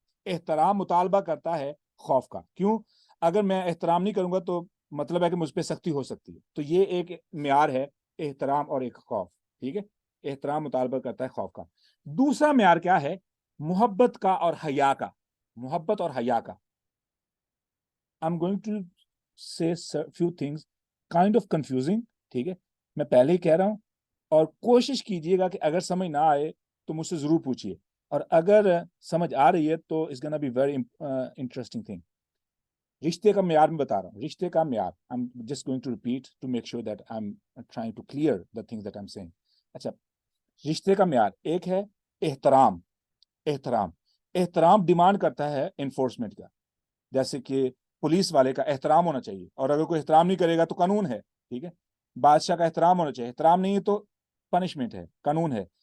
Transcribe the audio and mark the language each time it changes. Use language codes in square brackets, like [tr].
[ur] احترام مطالبہ کرتا ہے خوف کا. کیوں؟ اگر میں احترام نہیں کروں گا تو مطلب ہے کہ مجھ پہ سختی ہو سکتی ہے. تو یہ ایک معیار ہے احترام اور ایک خوف. ٹھیک ہے, احترام مطالبہ کرتا ہے خوف کا. دوسرا معیار کیا ہے؟ محبت کا اور حیا کا. محبت اور حیا کا. [en] I'm going to say a few things kind of confusing. [ur] ٹھیک ہے, میں پہلے ہی کہہ رہا ہوں, اور کوشش کیجئے گا کہ اگر سمجھ نہ آئے تو مجھ سے ضرور پوچھیے, اور اگر سمجھ آ رہی ہے تو [en] it's gonna be very interesting thing. [ur] رشتے کا معیار میں بتا رہا ہوں, رشتے کا معیار. [en] I'm just going to repeat to make sure that I'm trying to clear the things that I'm saying. [ur] اچھا, رشتے کا معیار ایک ہے احترام. احترام ڈیمانڈ کرتا ہے انفورسمنٹ کا. جیسے کہ پولیس والے کا احترام ہونا چاہیے, اور اگر کوئی احترام نہیں کرے گا تو قانون ہے. ٹھیک ہے, بادشاہ کا احترام ہونا چاہیے, احترام نہیں ہے تو پنشمنٹ ہے, قانون ہے.